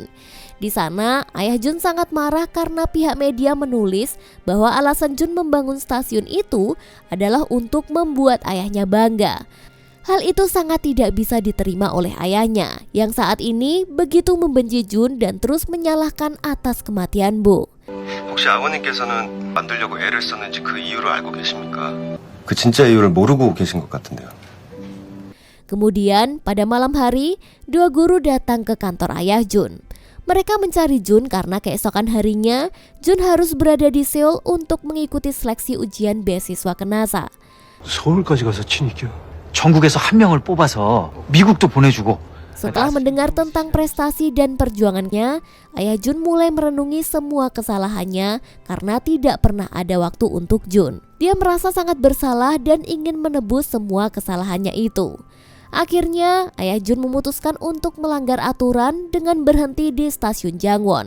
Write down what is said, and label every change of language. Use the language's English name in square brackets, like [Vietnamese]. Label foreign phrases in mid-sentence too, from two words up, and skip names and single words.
[Indonesian] Di sana, ayah Jun sangat marah karena pihak media menulis bahwa alasan Jun membangun stasiun itu adalah untuk membuat ayahnya bangga. Hal itu sangat tidak bisa diterima oleh ayahnya, yang saat ini begitu membenci Jun dan terus menyalahkan atas kematian Bu. [Korean] 혹시 아버님께서는 만들려고 애를 썼는지 그 이유를 알고 계십니까? 그 진짜 이유를 모르고 계신 것 같은데요. [Indonesian] Kemudian pada malam hari, dua guru datang ke kantor ayah Jun. Mereka mencari Jun karena keesokan harinya Jun harus berada di Seoul untuk mengikuti seleksi ujian beasiswa ke NASA. [Korean] 서울까지 가서 친이겨. 전국에서 한 명을 뽑아서 미국도 보내주고. [Indonesian] Setelah mendengar tentang prestasi dan perjuangannya, ayah Jun mulai merenungi semua kesalahannya karena tidak pernah ada waktu untuk Jun. Dia merasa sangat bersalah dan ingin menebus semua kesalahannya itu. Akhirnya, ayah Jun memutuskan untuk melanggar aturan dengan berhenti di stasiun Jangwon.